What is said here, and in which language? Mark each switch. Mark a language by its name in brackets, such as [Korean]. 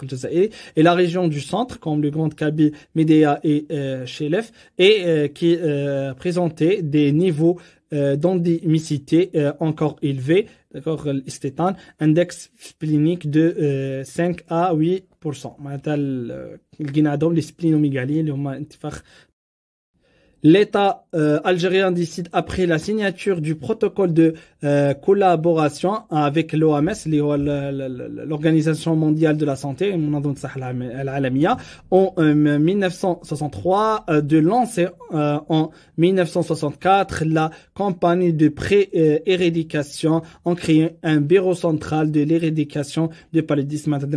[French] et la région du centre comme le Grand Kabylie, Médéa et Chelef, et qui présentaient des niveaux d'endémicité encore élevés, d'accord, l'istétan, index splénique de 5 à 8%. [Arabic] معناتها لقينا عندهم [French] لي سبلينوميغالي [Arabic] اللي هما انتفاخ. [French] L'État algérien décide après la signature du protocole de collaboration avec l'OMS, l'Organisation mondiale de la santé, en 1963, de lancer en 1964 la campagne de pré-éradication en créant un bureau central de l'éradication du paludisme.